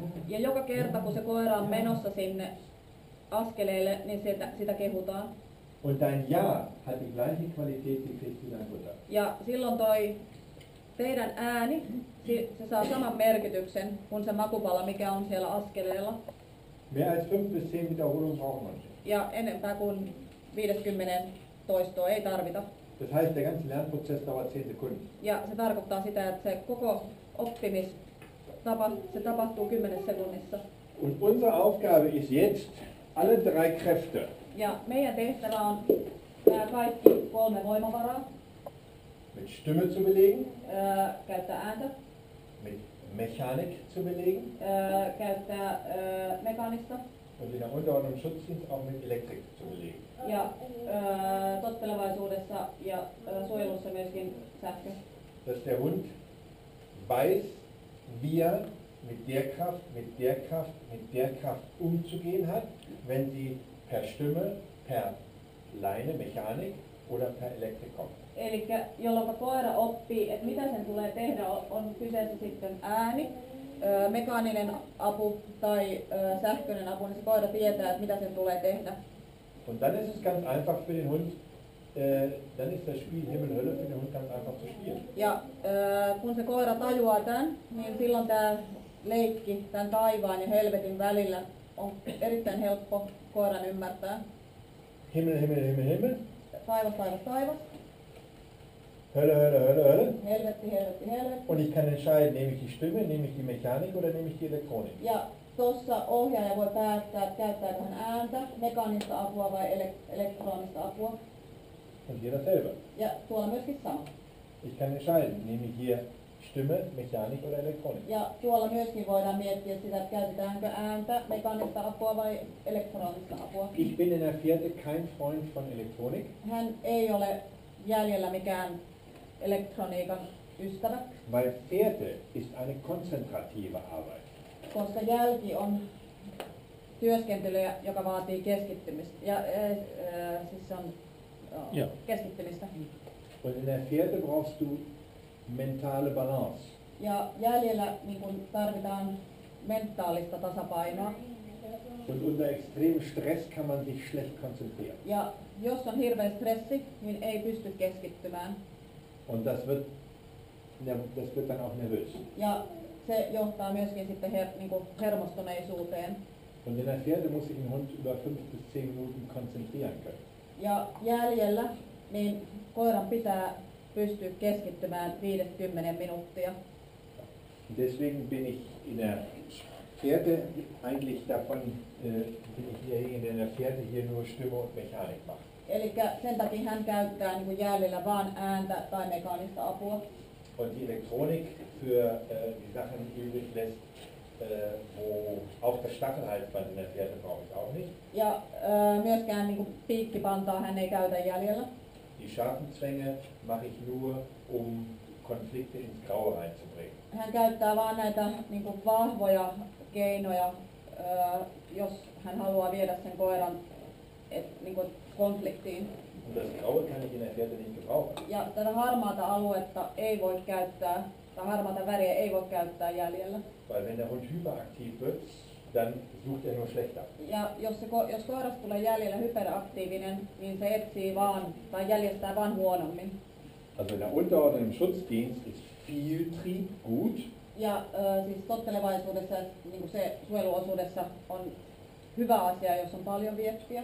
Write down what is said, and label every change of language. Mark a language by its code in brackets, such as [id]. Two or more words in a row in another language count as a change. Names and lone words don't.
[fi] Ja joka kerta, kun se koira on menossa sinne askeleille, niin sitä kehutaan. [de] Und dein Ja hat die gleiche Qualität gekriegt wie dein Futter. [fi] Ja silloin toi teidän ääni, se saa saman merkityksen kuin se makupala, mikä on siellä askeleella. [de] Mehr als 5 bis 10 Wiederholungen braucht man nicht. [fi] Ja enempää kuin 50 toistoa ei tarvita. [de] Das heißt, der ganze Lernprozess dauert 10 Sekunden. [fi] Ja se tarkoittaa sitä, että se koko se tapahtuu 10 sekunnissa. [de] Und unsere Aufgabe ist jetzt, alle 3 Kräfte, [fi] Ja meidän tehtävä on nämä kaikki 3 voimavaraa. [de] mit Stimme zu belegen, [fi] Käyttää ääntä, [de] mit Mechanik zu belegen [fi] käyttää mekaanista [de] und in der Unterordnung im Schutzdienst auch mit Elektrik zu belegen. [fi] ja tottelevaisuudessa ja suojelussa myöskin sähkö. [de] Dass der Hund weiß, wie er mit der Kraft umzugehen hat, wenn sie per Stimme, per Leine, Mechanik oder per Elektrik kommt. [fi] Eli jolloin koira oppii, että mitä sen tulee tehdä, on kyseessä sitten ääni, mekaaninen apu tai sähköinen apu, niin se koira tietää, että mitä sen tulee tehdä. [de] Und dann ist es ganz einfach für den Hund, dann ist das Spiel Himmel Hölle für den Hund ganz einfach zu spielen. [fi] Ja kun se koira tajuaa tämän, niin silloin tämä leikki tämän taivaan ja helvetin välillä on erittäin helppo koiran ymmärtää. [de] Himmel, Himmel, Himmel, Himmel. [fi] Taivas, taivas, taivas. [de] Hölle, Hölle, Hölle, Hölle. [fi] Helvetti, helvetti, helvetti. [de] Und ich kann entscheiden, nehme ich die Stimme, nehme ich die Mechanik oder nehme ich die Elektronik. [fi] Ja tuossa ohjaaja voi päättää, että käyttääkö hän ääntä, mekaanista apua vai elektronista apua. [de] Und hier dasselbe. [fi] Ja tuolla myöskin sama. [de] Ich kann entscheiden, nehme ich hier Stimme, Mechanik oder Elektronik. [fi] Ja tuolla myöskin voidaan miettiä sitä, että käytetäänkö ääntä, mekaanista apua vai elektronista apua. [de] Ich bin in der Fährte kein Freund von Elektronik. [fi] Hän ei ole jäljellä mikään elektroniikan ystävä, [de] Weil Fährte ist eine konzentrative Arbeit. [fi] koska jälki on työskentelyä, joka vaatii keskittymistä. Ja siis se on Joo. keskittymistä. [de] Und in der Fährte brauchst du mentale Balance. [fi] Ja jäljellä niin kun tarvitaan mentaalista tasapainoa. [de] Und unter extremem Stress kann man sich schlecht konzentrieren. [fi] Ja jos on hirveä stressi, niin ei pysty keskittymään. [de] Und das wird dann auch nervös. [fi] Ja se johtaa myöskin sitten niin kuin hermostuneisuuteen. [de] Und in der Fährte muss sich ein Hund über 5 bis 10 Minuten konzentrieren können. [fi] Ja jäljellä niin koiran pitää pystyä keskittymään 5-10 minuuttia. [de] Deswegen bin ich in der Fährte eigentlich davon, bin ich derjenige, der in der Fährte hier nur Stimme und Mechanik macht. [fi] Eli sen takia hän käyttää niin kuin jäljellä vain ääntä tai mekaanista apua. [de] Und die Elektronik für die Sachen übrig lässt, wo auch das Stachelhalsband in der Fährte brauche ich auch nicht. [fi] Ja myöskään niin kuin piikkipantaa hän ei käytä jäljellä. [de] Die scharfen Zwänge mache ich nur, um Konflikte ins Graue reinzubringen. [fi] Hän käyttää vain näitä niin kuin vahvoja keinoja, jos hän haluaa viedä sen koiran niin kuin konfliktiin. [de] Und das Graue kann ich in der Fährte nicht gebrauchen. [fi] Ja tätä harmaata aluetta ei voi käyttää, tai harmaata väriä ei voi käyttää jäljellä. [de] Weil wenn der Hund hyperaktiv wird, dann sucht er nur schlechter. [fi] Ja jos koirasta tulee jäljellä hyperaktiivinen, niin se etsii vaan, tai jäljestää vaan huonommin. [de] Also in der Unterordnung im Schutzdienst ist Vieltrieb gut. [fi] Ja siis tottelevaisuudessa, niin kuin se suojeluosuudessa on hyvä asia, jos on paljon viettiä.